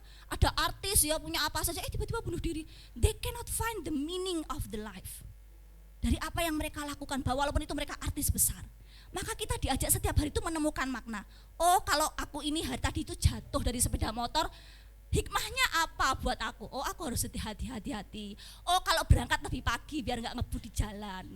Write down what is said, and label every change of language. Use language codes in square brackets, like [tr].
[id] Ada artis ya punya apa saja tiba-tiba bunuh diri. [en] They cannot find the meaning of the life. [id] Dari apa yang mereka lakukan, bahwa walaupun itu mereka artis besar. Maka kita diajak setiap hari itu menemukan makna. Oh, kalau aku ini hari tadi itu jatuh dari sepeda motor, hikmahnya apa buat aku? Oh, aku harus hati-hati. Oh, kalau berangkat lebih pagi biar nggak ngebut di jalan.